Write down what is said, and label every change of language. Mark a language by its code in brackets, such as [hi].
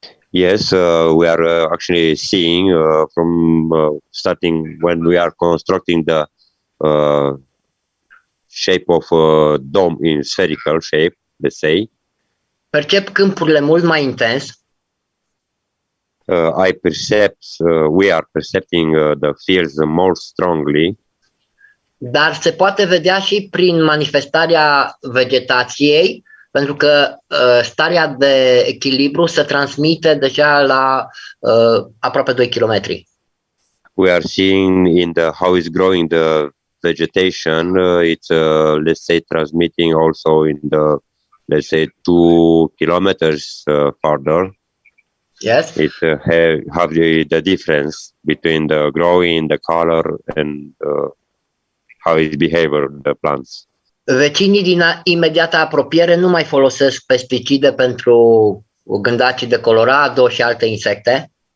[en] Yes, we are actually seeing from starting when we are constructing the shape of dome in spherical shape, let's say. [ro] Percep câmpurile mult mai intens. [en] We are perceiving the fields more strongly. [ro] Dar se poate vedea și prin manifestarea vegetației, pentru că starea de echilibru se transmite deja la aproape 2 km. [en] We are seeing how is growing the vegetation. It's let's say transmitting also in the 2 kilometers farther. Yes. It have the difference between the growing, the color, and how is behavior the plants. [ro] Vecinii din imediata apropiere nu mai folosesc pesticide pentru gândacii de colorado și alte insecte.